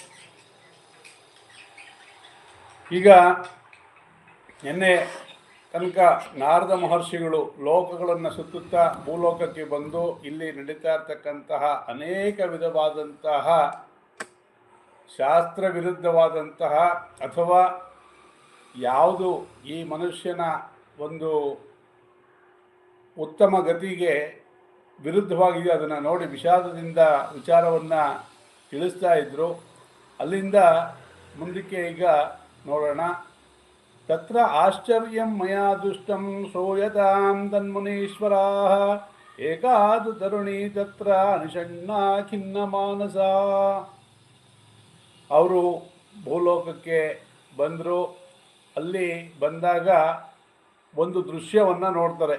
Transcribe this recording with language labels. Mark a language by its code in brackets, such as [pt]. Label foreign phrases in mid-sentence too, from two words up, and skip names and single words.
[kn] ಈಗ ನಿನ್ನೆ ತನಕ ನಾರದ ಮಹರ್ಷಿಗಳು ಲೋಕಗಳನ್ನು ಸುತ್ತುತ್ತಾ ಭೂಲೋಕಕ್ಕೆ ಬಂದು ಇಲ್ಲಿ ನಡೀತಾ ಇರ್ತಕ್ಕಂತಹ ಅನೇಕ ವಿಧವಾದಂತಹ ಶಾಸ್ತ್ರ ವಿರುದ್ಧವಾದಂತಹ ಅಥವಾ ಯಾವುದು ಈ ಮನುಷ್ಯನ ಒಂದು ಉತ್ತಮ ಗತಿಗೆ ವಿರುದ್ಧವಾಗಿದೆ ಅದನ್ನು ನೋಡಿ ವಿಷಾದದಿಂದ ವಿಚಾರವನ್ನು ತಿಳಿಸ್ತಾ ಇದ್ದರು. ಅಲ್ಲಿಂದ ಮುಂದಕ್ಕೆ ಈಗ ನೋಡೋಣ. [sa] ತತ್ರ ಆಶ್ಚರ್ಯಂ ಮಯಾ ದುಷ್ಟಂ ಶ್ರೂಯತಾಂ ತನ್ಮುನೀಶ್ವರಾಃ ಏಕಾದು ತರುಣಿ ತತ್ರ ಅನಿಷಣ್ಣಾ ಖಿನ್ನ ಮಾನಸ. [kn] ಅವರು ಭೂಲೋಕಕ್ಕೆ ಬಂದರು. ಅಲ್ಲಿ ಬಂದಾಗ ಒಂದು ದೃಶ್ಯವನ್ನು ನೋಡ್ತಾರೆ.